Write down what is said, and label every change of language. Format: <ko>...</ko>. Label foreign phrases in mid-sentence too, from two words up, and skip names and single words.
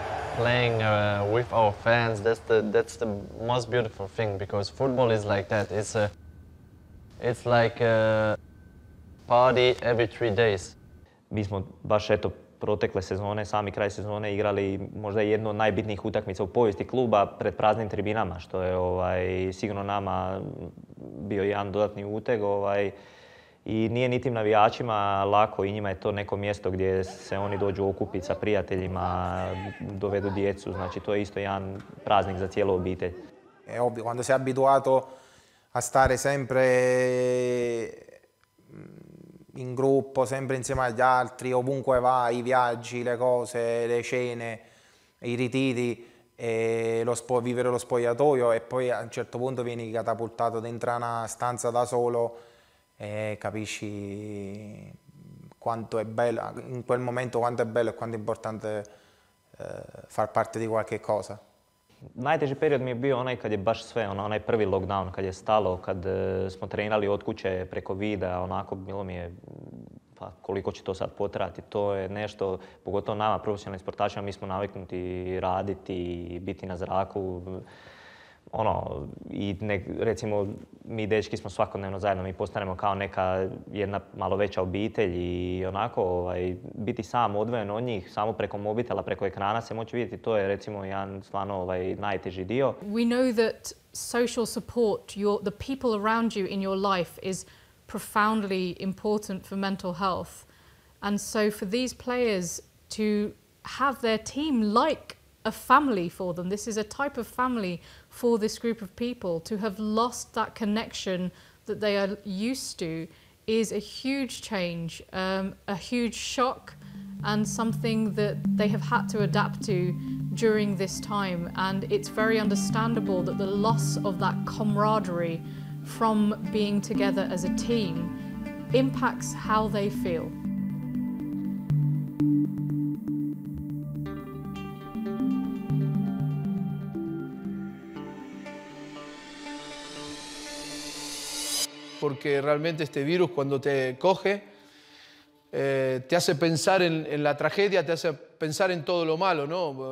<en>playing with our fans. That's the most beautiful thing, because football is like that. It's like a party every 3 days.</en> <hr>Mi smo baš eto protekle sezone, sami kraj sezone igrali možda jednu od najbitnijih utakmica u povijesti kluba pred praznim tribinama, što je sigurno nama bio jedan dodatni uteg. I nije ni tim navijačima lako, i njima je to neko mjesto gdje se oni dođu okupiti sa prijateljima, dovedu djecu, znači to je isto jedan praznik za cijelu obitelj.</hr> <it>È ovvio, quando sei abituato a stare sempre in gruppo, sempre insieme agli altri, ovunque vai, i viaggi, le cose, le cene, i ritiri, e vivere lo spogliatoio, e poi a un certo punto vieni catapultato dentro una stanza da solo e capisci quanto è bello, in quel momento quanto è bello e quanto è importante far parte di qualche cosa.</it> <hr>Najteži period mi je bio onaj kad je baš sve, onaj prvi lockdown, kad je stalo, kad smo trenirali od kuće preko videa, onako bilo mi je, pa koliko će to sad potrajati, to je nešto, pogotovo nama profesionalnim sportašima, mi smo naviknuti raditi i biti na zraku. I recimo mi dečki smo svakodnevno zajedno, mi postanemo kao neka jedna malo veća obitelj i onako biti sam odvojen od njih, samo preko mobitela, preko ekrana se moći vidjeti, to je recimo jedan stvarno najteži dio.</hr> <en>We know that social support, the people around you in your life is profoundly important for mental health. And so for these players to have their team like a family for them, this is a type of family for this group of people, to have lost that connection that they are used to is a huge change, a huge shock, and something that they have had to adapt to during this time. And it's very understandable that the loss of that camaraderie from being together as a team impacts how they feel.</en> <es>Porque realmente este virus cuando te coge te hace pensar en la tragedia, te hace pensar en todo lo malo, ¿no?</es>